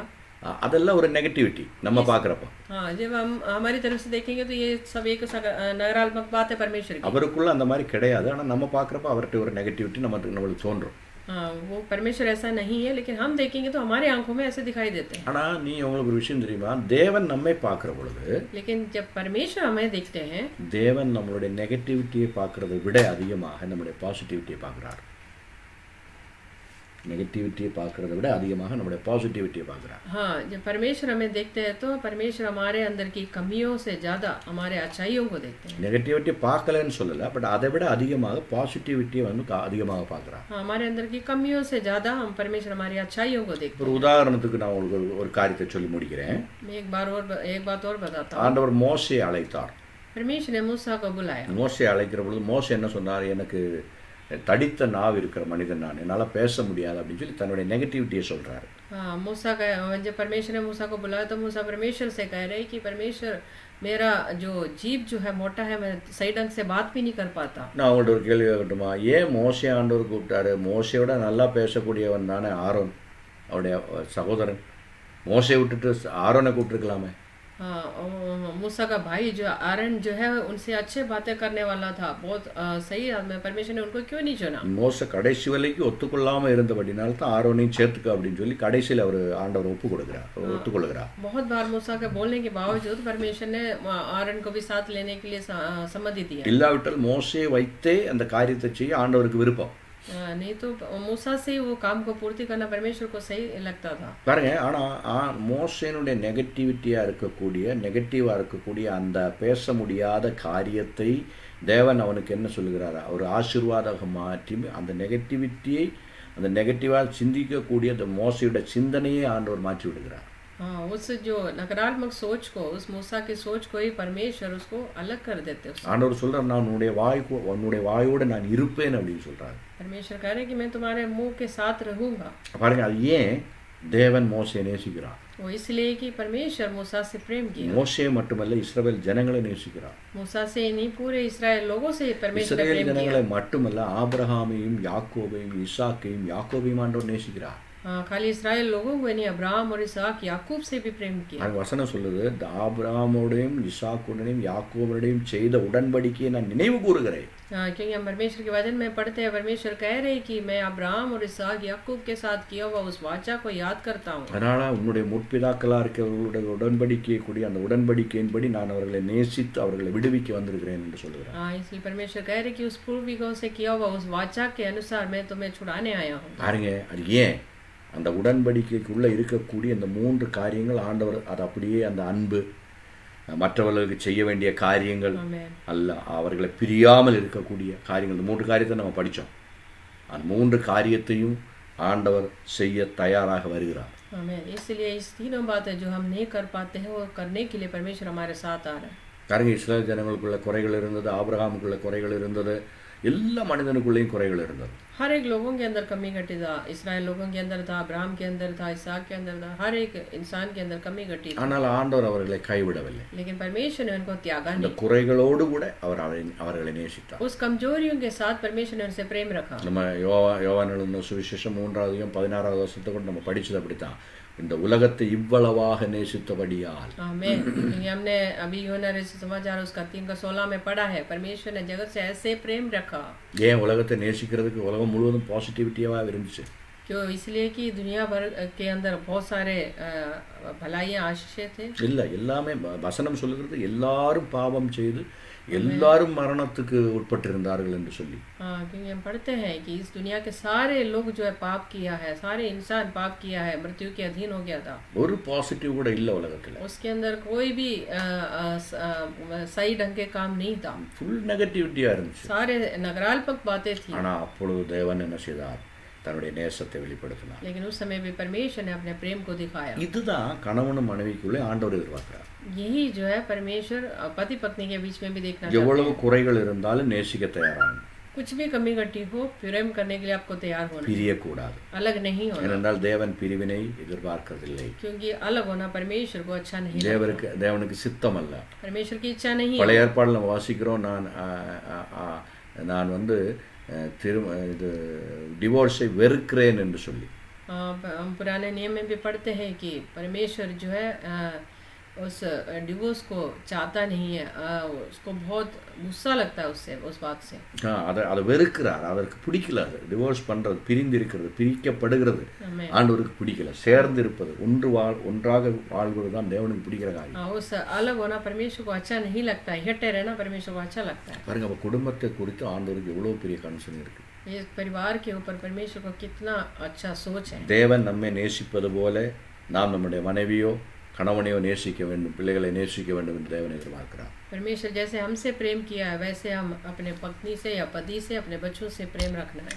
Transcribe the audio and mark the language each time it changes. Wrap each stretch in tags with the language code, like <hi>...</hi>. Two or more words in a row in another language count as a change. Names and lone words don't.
<ta>அதெல்லாம் ஒரு நெகட்டிவிட்டி நம்ம பார்க்குறப்ப.</ta> <hi>हाँ, जब हम हमारी तरफ से देखेंगे तो ये सब एक नकारात्मक बात है परमेश्वर की.</hi> <ta>அவருக்குள்ள அந்த மாதிரி கிடையாது. ஆனால் நம்ம பார்க்குறப்ப அவர்கிட்ட ஒரு நெகட்டிவிட்டி நம்மளுக்கு தோன்றும்.</ta> <hi>हाँ, वो परमेश्वर ऐसा नहीं है, लेकिन हम देखेंगे तो हमारे आंखों में ऐसे दिखाई देते हैं.</hi> <ta>ஆனால் நீ உங்களுக்கு ஒரு விஷயம் தெரியுமா? தேவன் நம்மை பார்க்குற பொழுது,</ta> <hi>लेकिन जब परमेश्वर हमें देखते हैं,</hi> <ta>தேவன் நம்மளுடைய நெகட்டிவிட்டியை பார்க்கறதை விட அதிகமாக நம்மளுடைய பாசிட்டிவிட்டியை பார்க்குறார். நெகட்டிவிட்டியை பார்க்கறத விட அதிகமாக நம்மளுடைய பாசிட்டிவிட்டியை பார்க்குறார்.</ta> <hi>हाँ, जब परमेश्वर हमें देखते हैं तो परमेश्वर हमारे अंदर की कमियों से ज़्यादा हमारे अच्छाइयों को देखते हैं.</hi> <ta>நெகட்டிவிட்டி பார்க்கலன்னு சொல்லலை, பட் அதை விட அதிகமாக பாசிட்டிவிட்டியை அதிகமாக பார்க்குறார்.</ta> <hi>हाँ, हमारे अंदर की कमियों से ज़्यादा हम परमेश्वर हमारी अच्छाइयों को देखते हैं.</hi> <ta>ஒரு உதாரணத்துக்கு நான் உங்களுக்கு ஒரு காரியத்தை சொல்லி முடிக்கிறேன்.</ta> <hi>मैं एक बात और बताता हूँ.</hi> <ta>ஆண்டவர் மோசேயை அழைத்தார்.</ta> <hi>परमेश्वर ने मूसा को बुलाया.</hi> <ta>மோசே அழைக்கிற பொழுது மோசே என்ன சொன்னார்? எனக்கு தடித்த நாவு இருக்கிற மனிதன் நான், என்னால் பேச முடியாது அப்படின்னு சொல்லி தன்னுடைய நெகட்டிவிட்டியை சொல்கிறாரு.</ta> <hi>हाँ, मूसा का जब परमेश्वर ने मूसा को बुलाया तो मूसा परमेश्वर से कह रहे कि परमेश्वर मेरा जो जीभ जो है मोटा है, मैं सही ढंग से बात भी नहीं कर पाता।</hi> <ta>நான் உங்கள்கிட்ட ஒரு கேள்வி கேட்கட்டுமா? ஏன் மோசே ஆண்டவர் கூப்பிட்டாரு? மோசையோட நல்லா பேசக்கூடியவன் தானே ஆரோன், அவருடைய சகோதரன். மோசையை விட்டுட்டு ஆரோனை கூப்பிட்டுருக்கலாமே.</ta> <hi>हाँ, मूसा का भाई जो आरन जो है उनसे अच्छे बातें करने वाला था, बहुत सही आदमी, परमेश्वर ने उनको क्यों नहीं चुना?</hi> <ta>மோசை கடைசி வரைக்கும் ஒத்துக்கொள்ளாமல் இருந்தபடினால தான் ஆரோனையும் சேர்த்துக்க அப்படின்னு சொல்லி கடைசியில் அவர் ஆண்டவர் ஒத்துக்கொள்கிறார்.</ta> <hi>बहुत बार मूसा के बोलने के बावजूद परमेश्वर ने आरन को भी साथ लेने के लिए सम्मति दी।</hi> <ta>இல்லாவிட்டால் மோசையை வைத்தே அந்த காரியத்தை செய்ய ஆண்டவருக்கு விருப்பம்.</ta> <hi>नहीं तो मूसा से वो काम को पूर्ति करना परमेश्वर को सही लगता था।</hi> <ta>பாருங்க, ஆனால் மோசேனுடைய நெகட்டிவாக இருக்கக்கூடிய அந்த பேச முடியாத காரியத்தை தேவன் அவனுக்கு என்ன சொல்லுகிறாரா, ஒரு ஆசீர்வாதமாக மாற்றி அந்த நெகட்டிவாக சிந்திக்கக்கூடிய அந்த மோசையோட சிந்தனையை ஆண்டவர் மாற்றி விடுகிறார்.</ta> <hi>हाँ, उस जो नकारात्मक सोच को, उस मूसा की सोच को ही परमेश्वर उसको अलग कर देते।</hi> <ta>ஆண்டவர் சொல்றார், நான் உன்னுடைய வாயோட நான் இருப்பேன் அப்படின்னு சொல்றாரு.</ta> <hi>परमेश्वर कह रहे कि मैं तुम्हारे मुंह के साथ रहूंगा।</hi> <ta>பாருங்க, அது ஏன் தேவன் மோசையை நேசிக்கிறார்?</ta> <hi>वो इसलिए कि परमेश्वर मूसा से प्रेम किया।</hi> <ta>மோசே மட்டுமல்ல, இஸ்ரவேல் ஜனங்களை நேசிக்கிறார்.</ta> <hi>मूसा से नहीं, पूरे इस्राएल लोगों से परमेश्वर ने</hi> <ta>இஸ்ரவேல்</ta> <hi>प्रेम</hi> <ta>ஜனங்களை</ta> <hi>किया।</hi> <ta>மட்டுமல்ல, ஆபிரகாமையும் யாக்கோபையும் ஈசாக்கையும் யாக்கோபையும் ஆண்டவர் நேசிக்கிறார்.</ta> <hi>हाँ, खाली इस्राएल लोगों को नहीं, अब्राहम और इसहाक याकूब से भी प्रेम किया।</hi> <ta>அங்க வசனம் சொல்லுது, இந்த ஆபிரகாமோடையும் இசாக்குடனையும் யாக்கோபோடையும் செய்த உடன்படிக்கையை நான் நினைவு கூறுகிறேன்.</ta> <hi>हाँ, क्योंकि हम परमेश्वर के वचन में पढ़ते हैं, परमेश्वर कह रहे कि मैं अब्राहम और इसहाक याकूब के साथ किया हुआ उस वाचा को याद करता हूँ।</hi> <ta>அதனால உன்னுடைய முற்பிதாக்களாக இருக்கிறவர்களுடைய உடன்படிக்கையை கூடிய அந்த உடன்படிக்கையின்படி நான் அவர்களை நேசித்து அவர்களை விடுவிக்க வந்திருக்கிறேன் என்று சொல்லுகிறேன்.</ta> <hi>हाँ, इसलिए परमेश्वर कह रहे कि उस पूर्विकों से किया हुआ उस वाचा के अनुसार मैं तुम्हें छुड़ाने आया हूँ।</hi> <ta>பாருங்க, அது ஏன் அந்த உடன்படிக்கைக்குள்ளே இருக்கக்கூடிய இந்த 3 காரியங்கள் ஆண்டவர் அது அப்படியே அந்த அன்பு, மற்றவர்களுக்கு செய்ய வேண்டிய காரியங்கள் அல்ல, அவர்களை பிரியாமல் இருக்கக்கூடிய காரியங்கள், இந்த 3 காரியத்தை நம்ம படித்தோம். அந்த 3 காரியத்தையும் ஆண்டவர் செய்ய தயாராக வருகிறார்.</ta> <hi>आमीन। इसलिए इस तीनों बातें जो हम नहीं कर पाते हैं वो करने के लिए परमेश्वर हमारे साथ आ रहा है।</hi> <ta>பாருங்க, இஸ்ரவேல் ஜனங்களுக்குள்ள குறைகள் இருந்தது, ஆபிரகாமுக்குள்ள குறைகள் இருந்தது, எல்லா மனிதனுக்குள்ளேயும் குறைகள் இருந்தது.</ta> <hi>हर एक लोगों के अंदर कमी घटी था, इसराइल लोगों के अंदर था, अब्राहम के अंदर था, इसहाक के अंदर था, हर एक इंसान के अंदर कमी घटी थी।</hi> <ta>ஆனால் ஆண்டவர் அவர்களை கைவிடவில்லை.</ta> <hi>लेकिन परमेश्वर ने उनको त्यागा</hi> <ta>இந்த</ta> <hi>नहीं।</hi> <ta>குறைகளோடு கூட அவர்களை நேசித்தார்.</ta> <hi>उस कमजोरियों के साथ परमेश्वर ने उनसे प्रेम रखा।</hi> <ta>நம்ம யோவான் எழுதின சுவிசேஷம் 3ஆம் 16ஆம் வசனத்தை கூட நம்ம படிச்சது அப்படித்தான். இந்த உலகத்தை இவ்வளவாக நேசித்தபடியால்.</ta> <hi>आमीन। क्योंकि हमने अभी यूहन्ना समाचार उसका 3:16 में पढ़ा है, परमेश्वर ने जगत से ऐसे प्रेम रखा।</hi> <ta>ஏன் உலகத்தை நேசிக்கிறதுக்கு உலகம் முழுவதும் பாசிட்டிவிட்டியாக இருந்துச்சு.</ta> <hi>जो इसलिए कि दुनिया भर के अंदर बहुत सारे भलाइयाँ आशीषें थे।</hi> <ta>இல்லை, எல்லாமே வசனம் சொல்லுகிறது எல்லாரும் பாவம் செய்து எல்லாரும் மரணத்துக்கு உட்பட்டிருந்தார்கள் என்று சொல்லி.</ta> <hi>हाँ, क्योंकि हम पढ़ते हैं कि इस दुनिया के सारे लोग जो है पाप किया है, सारे इंसान पाप किया है, मृत्यु के अधीन हो गया था।</hi> <ta>ஒரு பாசிட்டிவ் கூட இல்லை உலகத்தில்.</ta> <hi>उसके अंदर कोई भी सही ढंग के काम नहीं था,</hi> <ta>ஃபுல் நெகட்டிவிட்டியாக இருந்துச்சு.</ta> <hi>सारे नकारात्मक बातें थी।</hi> <ta>ஆனால் அப்பொழுது தேவன் என்ன செய்தார்? தன்னுடைய நேசத்தை வெளிப்படுத்தினார்.</ta> <hi>लेकिन उस समय भी परमेश्वर ने अपने प्रेम को दिखाया।</hi> <ta>இதுதான் கணவனும் மனைவிக்குள்ளே ஆண்டவர் எதிர்பார்க்கிறார்.</ta> <hi>यही जो है परमेश्वर पति पत्नी के बीच में भी देखना चाहते</hi> <ta>எவ்வளவு</ta> <hi>हैं।</hi> <ta>குறைகள் இருந்தாலும் நேசிக்க தயாராகும்.</ta> <hi>कुछ भी कमी घटी हो, प्रेम करने के लिए आपको तैयार होना,</hi> <ta>பிரியக்கூடாது.</ta> <hi>अलग नहीं होना।</hi> <ta>ஏனென்றால் தேவன் பிரிவினை எதிர்பார்க்கிறதில்லை.</ta> <hi>क्योंकि अलग होना परमेश्वर को अच्छा नहीं लगता।</hi> <ta>தேவனுக்கு சித்தம் அல்ல.</ta> <hi>परमेश्वर की इच्छा नहीं है।</hi> <ta>பழைய ஏற்பாடுல நம்ம வாசிக்கிறோம், நான் வந்து இது டிவோர்ஸை வெறுக்கிறேன் என்று சொல்லி.</ta> <hi>हम पुराने नियम में भी पढ़ते हैं कि परमेश्वर जो है उस डिवोर्स को चाहता नहीं है, उसको बहुत गुस्सा लगता है उससे, उस बात से।</hi> <ta>அதை வெறுக்கிறார், அதற்கு பிடிக்கல. அது டிவோர்ஸ் பண்ணுறது, பிரிந்திருக்கிறது, பிரிக்கப்படுகிறது ஆண்டவருக்கு பிடிக்கல. சேர்ந்து இருப்பது, ஒன்றாக வாழ்வது தான் தேவனுக்கு பிடிக்கிற காரியம்.</ta> <hi>उस अलग होना परमेश्वर को अच्छा नहीं लगता है, इकट्ठे रहना परमेश्वर को अच्छा लगता है।</hi> <ta>பாருங்க, அப்போ குடும்பத்தை குறித்து ஆண்டவருக்கு எவ்வளோ பெரிய கன்சர்ன் இருக்கு.</ta> <hi>ये परिवार के ऊपर परमेश्वर को कितना अच्छा सोच है।</hi> <ta>தேவன் நம்மை நேசிப்பது போல நாம் நம்முடைய மனைவியோ கணவனையோ நேசிக்க வேண்டும், பிள்ளைகளை நேசிக்க வேண்டும் என்று தேவன் எதிர்பார்க்கிறார்.</ta> <hi>परमेश्वर जैसे हमसे प्रेम किया है, वैसे हम अपने पत्नी से या पति से, अपने बच्चों से प्रेम रखना है।</hi>